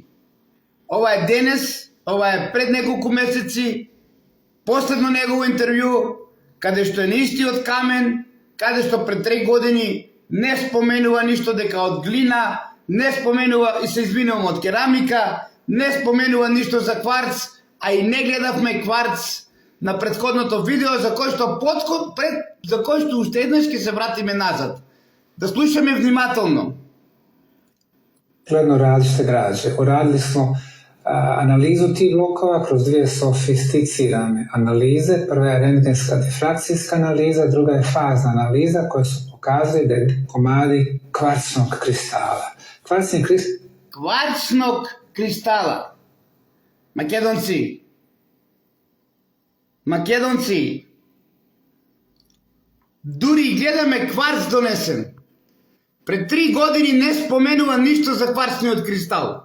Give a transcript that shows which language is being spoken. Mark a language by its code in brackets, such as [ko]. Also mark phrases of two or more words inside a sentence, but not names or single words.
[mk] Ова е денес, ова е пред неколку месеци, последно негово интервју, каде што е на истиот камен, каде што пред 3 години не споменува ништо дека од глина, не споменува, и се извинувам, од керамика, не споменува ништо за кварц, а и не гледавме кварц на претходното видео, за кој што за кој што уште еднаш ќе се вратиме назад. Да слушаме внимателно. [bs] Gledno različite građe. Uradili smo analizu tih blokova kroz dvije sofisticirane analize. Prva je rentgenska difrakcijska analiza, druga je fazna analiza koja su pokazali da je komadi kvarcnog kristala. Кварцног кристала. [mk] Македонци, дури гледаме кварц донесен. Пред 3 години не споменува ништо за кварцниот кристал.